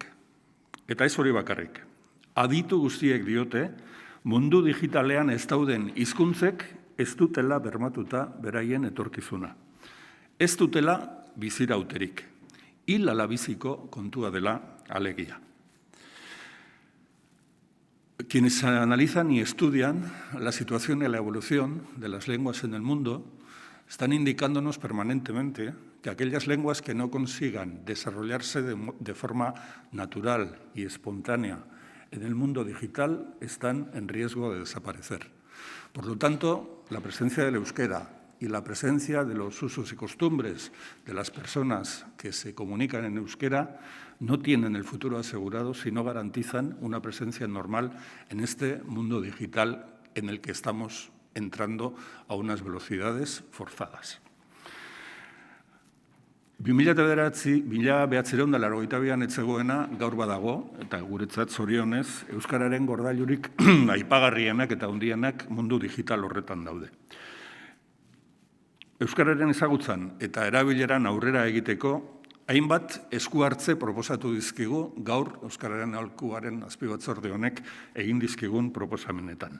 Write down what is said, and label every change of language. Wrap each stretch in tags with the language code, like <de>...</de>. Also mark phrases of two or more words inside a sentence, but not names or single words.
<eu>Eta ez hori bakarrik. Aditu guztiek diote, mundu digitalean ez dauden hizkuntzek ez dutela bermatuta beraien etorkizuna. Ez dutela bizirauterik. Hil ala biziko kontua dela alegia.</eu> <es>Quienes analizan y estudian la situación y la evolución de las lenguas en el mundo están indicándonos permanentemente que aquellas lenguas que no consigan desarrollarse de forma natural y espontánea en el mundo digital están en riesgo de desaparecer. Por lo tanto, la presencia del euskera y la presencia de los usos y costumbres de las personas que se comunican en euskera no tienen el futuro asegurado si no garantizan una presencia normal en este mundo digital en el que estamos entrando a unas velocidades forzadas.</es> <eu>1982an ez zegoena gaur badago, eta guretzat zorionez, Euskararen gordailurik aipagarrienak eta handienak mundu digital horretan daude. Euskararen ezagutzan eta erabileran aurrera egiteko, hainbat esku hartze proposatu dizkigu gaur Euskararen Aholkuaren azpibatzorde honek egin dizkigun proposamenetan.</eu>